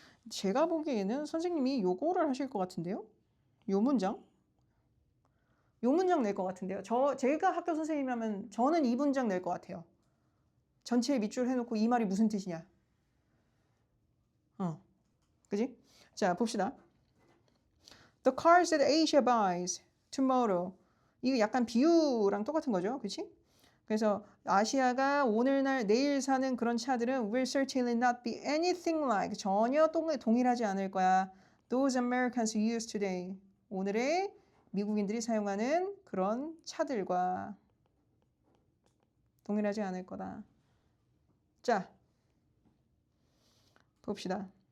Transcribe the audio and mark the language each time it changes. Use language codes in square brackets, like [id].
[ko] 제가 보기에는 선생님이 요거를 하실 것 같은데요. 요 문장 낼 것 같은데요. 제가 학교 선생님이라면 저는 이 문장 낼 것 같아요. 전체에 밑줄 해놓고 이 말이 무슨 뜻이냐. 그지? 자, 봅시다. [en] The cars that Asia buys tomorrow. [ko] 이거 약간 비유랑 똑같은 거죠. 그치? 그래서 아시아가 내일 사는 그런 차들은 [en] will certainly not be anything like. [ko] 전혀 동일하지 않을 거야. [en] Those Americans use today. [ko] 오늘의 미국인들이 사용하는 그런 차들과 동일하지 않을 거다. 자, 봅시다.